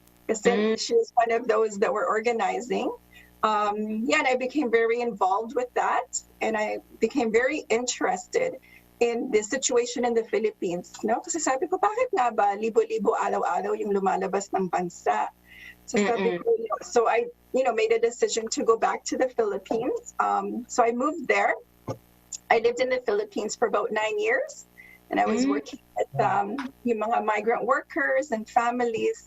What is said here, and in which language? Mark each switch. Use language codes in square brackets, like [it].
[en] Kasi she was one of those that were organizing. And I became very involved with that. And I became very interested in the situation in the Philippines. [tl] No? Kasi sabi ko, bakit nga ba libo-libo araw-araw yung lumalabas ng bansa? So sabi ko, [en] so I made a decision to go back to the Philippines. So I moved there. I lived in the Philippines for about 9 years. And I was working with yung mga migrant workers and families.